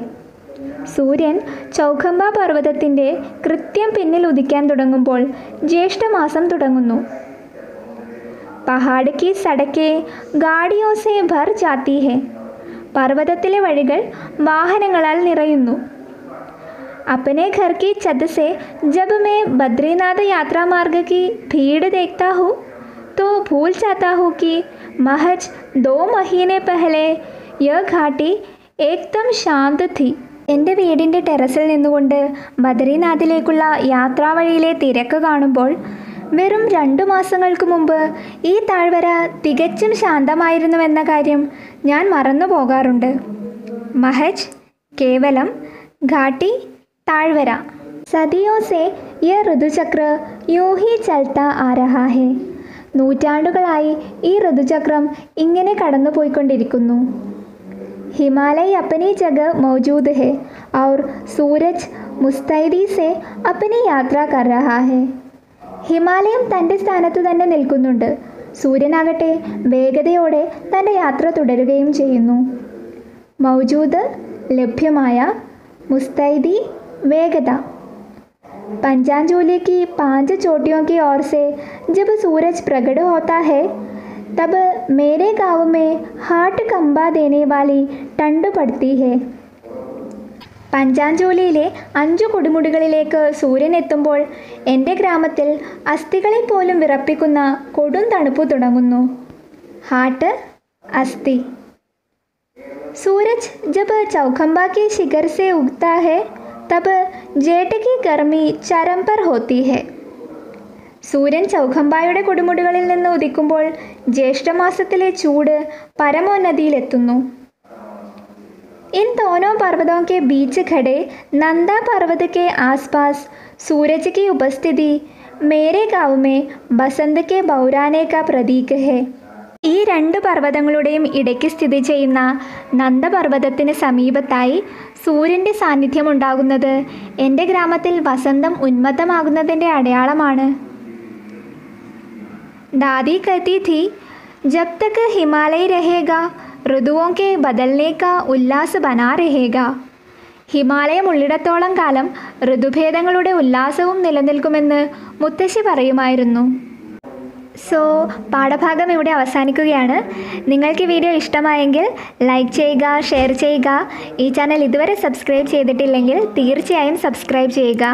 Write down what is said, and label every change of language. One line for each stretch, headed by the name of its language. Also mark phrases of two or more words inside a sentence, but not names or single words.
Malayalam: സൂര്യൻ ചൗഖംബ പർവ്വതത്തിൻ്റെ കൃത്യം പിന്നിൽ ഉദിക്കാൻ തുടങ്ങുമ്പോൾ ജ്യേഷ്ഠമാസം തുടങ്ങുന്നു.
Hindi: पहाड़ की सड़कें गाड़ियों से भर जाती हैं.
Malayalam: പർവ്വതത്തിലെ വഴികൾ വാഹനങ്ങളാൽ നിറയുന്നു.
Hindi: अपने घर की छत से जब मैं बद्रीनाथ यात्रा मार्ग की भीड़ देखता हूँ तो भूल जाता हूँ कि महज 2 महीने पहले यह घाटी एकदम शांत थी.
Malayalam: എൻ്റെ വീടിൻ്റെ ടെറസിൽ നിന്നുകൊണ്ട് ബദ്രീനാഥിലേക്കുള്ള യാത്രാവഴിയിലെ തിരക്ക് കാണുമ്പോൾ വെറും 2 മാസങ്ങൾക്ക് മുമ്പ് ഈ താഴ്വര തികച്ചും ശാന്തമായിരുന്നുവെന്ന കാര്യം ഞാൻ മറന്നു പോകാറുണ്ട്. മഹജ്, കേവലം, ഘാട്ടി, താഴ്വര.
Hindi: सदियों से यह ऋतुचक्र यूं ही चलता आ रहा है.
Malayalam: നൂറ്റാണ്ടുകളായി ഈ ഋതുചക്രം ഇങ്ങനെ കടന്നുപോയിക്കൊണ്ടിരിക്കുന്നു.
Hindi: ഹിമാലയ अपनी जगह मौजूद है और सूरज मुस्तैदी से अपनी यात्रा कर रहा है.
Malayalam: ഹിമാലയം തൻ്റെ സ്ഥാനത്ത് തന്നെ നിൽക്കുന്നുണ്ട്. സൂര്യനാകട്ടെ വേഗതയോടെ തൻ്റെ യാത്ര തുടരുകയും ചെയ്യുന്നു. മൗജൂദ് ലഭ്യമായ, മുസ്തൈദി वेगता.
Hindi: पंचांजलि की 5 चोटियों की ओर से जब सूरज प्रकट होता है तब मेरे गांव में हाट कंबा देने वाली टंड पड़ती है.
Malayalam: പഞ്ചാഞ്ജോലിയിലെ 5 കൊടുമുടികളിലേക്ക് സൂര്യൻ എത്തുമ്പോൾ എൻ്റെ ഗ്രാമത്തിൽ അസ്ഥികളെ പോലും വിറപ്പിക്കുന്ന കൊടും തണുപ്പ് തുടങ്ങുന്നു. ഹാട്ട്, അസ്ഥി.
Hindi: सूरज जब चौखंबा की शिखर से उगता है तब जेठ की गर्मी चरम पर होती है.
Malayalam: സൂര്യൻ ചൗഖംബായുടെ കൊടുമുടികളിൽ നിന്ന് ഉദിക്കുമ്പോൾ ജ്യേഷ്ഠമാസത്തിലെ ചൂട് പരമോന്നതിയിലെത്തുന്നു.
Hindi: इन दोनों पर्वतों के बीच खड़े नंदा पर्वत के आसपास सूरज की उपस्थिति मेरे गांव में बसंत के बौराने का प्रतीक है.
Malayalam: ഈ 2 പർവ്വതങ്ങളുടെയും ഇടയ്ക്ക് സ്ഥിതി ചെയ്യുന്ന നന്ദപർവ്വതത്തിന് സമീപത്തായി സൂര്യൻ്റെ സാന്നിധ്യം ഉണ്ടാകുന്നത് എൻ്റെ ഗ്രാമത്തിൽ വസന്തം ഉന്മത്തമാകുന്നതിൻ്റെ അടയാളമാണ്.
Hindi: दादी कहती थी जब तक हिमालय रहेगा ഋതുവോं के बदलने का उल्लास बना रहेगा.
Malayalam: ഹിമാലയം ഉള്ളിടത്തോളം കാലം ഋതുഭേദങ്ങളുടെ ഉല്ലാസവും നിലനിൽക്കുമെന്ന് മുത്തശ്ശി പറയുമായിരുന്നു. സോ പാഠഭാഗം ഇവിടെ അവസാനിക്കുകയാണ്. നിങ്ങൾക്ക് ഈ വീഡിയോ ഇഷ്ടമായെങ്കിൽ ലൈക്ക് ചെയ്യുക, ഷെയർ ചെയ്യുക. ഈ ചാനൽ ഇതുവരെ സബ്സ്ക്രൈബ് ചെയ്തിട്ടില്ലെങ്കിൽ തീർച്ചയായും സബ്സ്ക്രൈബ് ചെയ്യുക.